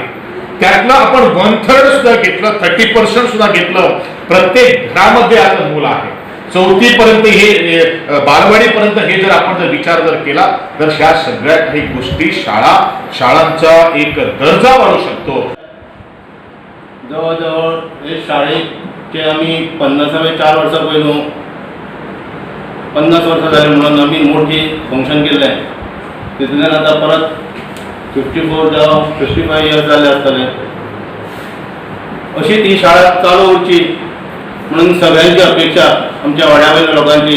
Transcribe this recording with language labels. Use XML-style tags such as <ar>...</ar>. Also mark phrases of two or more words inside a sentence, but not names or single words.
<mr>त्यातलं आपण 1/3 सुद्धा घेतलं, 30% सुद्धा घेतलं, प्रत्येक घरामध्ये आता मुलं आहे. 4थी पर्यंत हे बालवाडीपर्यंत हे जर आपण जर विचार जर केला तर ह्या सगळ्या काही गोष्टी शाळांचा एक दर्जा वाढू शकतो.</mr> <kok>जवळजवळ हे शाळेचे आम्ही 4 वर्सां पयलू 50 वर्सां जाली म्हणून आम्ही मोठी फंक्शन केल्लें. तितूंतल्यान आतां परत 54 जावं 55 इयर्स जाले आसतले. अशी ती शाळा चालू उरची म्हणून सगळ्यांची अपेक्षा आमच्या वाड्या वयल्या लोकांची.</kok>